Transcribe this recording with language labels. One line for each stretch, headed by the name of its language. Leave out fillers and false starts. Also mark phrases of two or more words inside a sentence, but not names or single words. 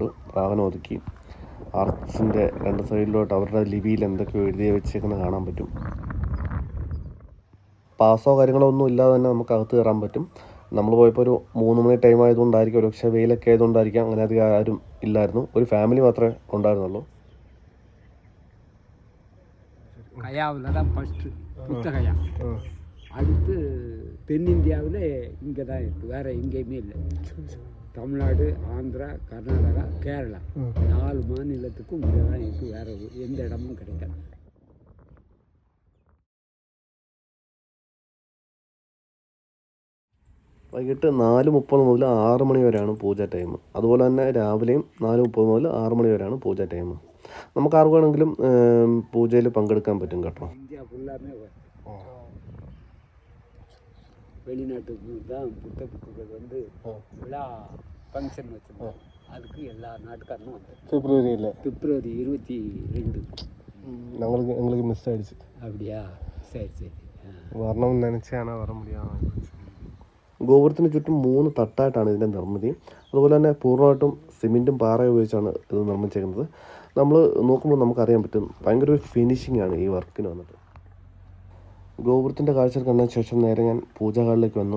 Malayalam: വാഹനം ഒതുക്കി ആർച്ചിൻ്റെ 2 സൈഡിലോട്ട് അവരുടെ ലിപിയിൽ എന്തൊക്കെയോ എഴുതി വെച്ചേക്കുന്നത് കാണാൻ പറ്റും. പാസോ കാര്യങ്ങളോ ഒന്നും ഇല്ലാതെ തന്നെ നമുക്ക് അകത്ത് കയറാൻ പറ്റും. നമ്മൾ പോയപ്പോൾ ഒരു 3 മണി ടൈം ആയതുകൊണ്ടായിരിക്കും, ഒരു പക്ഷേ വെയിലൊക്കെ ആയതുകൊണ്ടായിരിക്കാം അങ്ങനെ അധികം ആരും ഇല്ലായിരുന്നു. ഒരു ഫാമിലി മാത്രമേ ഉണ്ടായിരുന്നുള്ളൂ.
Tamil: கயாவில் தான் ஃபஸ்ட்டு புத்தகையா, அடுத்து தென்னிந்தியாவில் இங்கே தான் இருக்குது, வேறு எங்கேயுமே இல்லை. தமிழ்நாடு, ஆந்திரா, கர்நாடகா, கேரளா 4 மாநிலத்துக்கும் இங்கே தான் இருக்குது, வேறு எந்த இடமும் கிடைக்காது.
Malayalam: വൈകിട്ട് 4:30 മുതൽ 6 മണി വരെയാണ് പൂജ ടൈം. അതുപോലെ തന്നെ രാവിലെയും 4:30 മുതൽ 6 മണി വരെയാണ് പൂജ ടൈം. നമുക്ക് ആർക്ക് വേണമെങ്കിലും പൂജയിൽ പങ്കെടുക്കാൻ പറ്റും കേട്ടോ.
Tamil: இந்தியா ஃபுல்லாமே வெளிநாட்டுக்கு தான் புத்த புக்குகள் வந்து விழா ஃபங்க்ஷன் வச்சுருந்தோம். அதுக்கு எல்லா நாட்டுக்காரனும் வந்தது. February 22 எங்களுக்கு மிஸ் ஆயிடுச்சு. அப்படியா? சரி சரி. വരണം നനച്ചാണ് വര മുടിയാതെ.
Malayalam: ഗോപുരത്തിന് ചുറ്റും 3 തട്ടായിട്ടാണ് ഇതിൻ്റെ നിർമ്മിതി. അതുപോലെ തന്നെ പൂർണ്ണമായിട്ടും സിമെൻറ്റും പാറയും ഉപയോഗിച്ചാണ് ഇത് നിർമ്മിച്ചേക്കുന്നത്. നമ്മൾ നോക്കുമ്പോൾ നമുക്കറിയാൻ പറ്റും, ഭയങ്കര ഒരു ഫിനിഷിംഗ് ആണ് ഈ വർക്കിന് വന്നിട്ട്. ഗോപുരത്തിൻ്റെ കാഴ്ച കണ്ടതിന് ശേഷം നേരെ ഞാൻ പൂജാഹാളിലേക്ക് വന്നു.